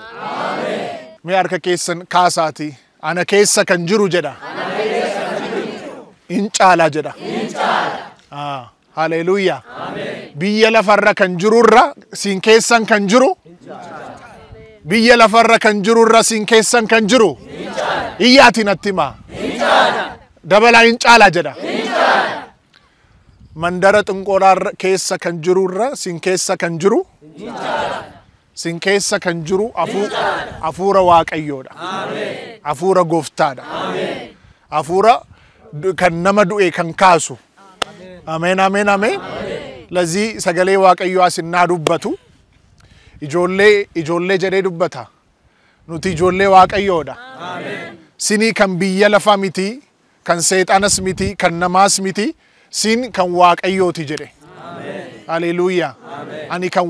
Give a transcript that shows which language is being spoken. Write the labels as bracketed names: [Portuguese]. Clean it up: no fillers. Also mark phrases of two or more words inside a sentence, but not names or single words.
[Oromo] mee harka keessan kaasaati ana keessa kan jiru jedha in caala jedha haleluuyaa biyya lafarra kan jirurra sin keessan kan jiru biyya lafarra kan jirurra sin keessan kan jiru iyyaati natti himaa dabalaa in caala jedha mandara xinqooraa keessa kan jirurra sin keessa kan jiru sin keessa kan jiru hafuura waaqayyoodha hafuura gooftaadha hafuura kan nama du'e kan kaasu [Amharic] አሜን አሜን አሜን ለዚህ ሰገሌ [Oromo] waaqayyo asinna dubbatu ijoollee jedhee dubbata nuti ijoollee waaqayyoodha sini kan biyya lafa miti kan seexanas miti kan namaas miti sin kan waaqayyooti jedhe haleluuyaa ani kan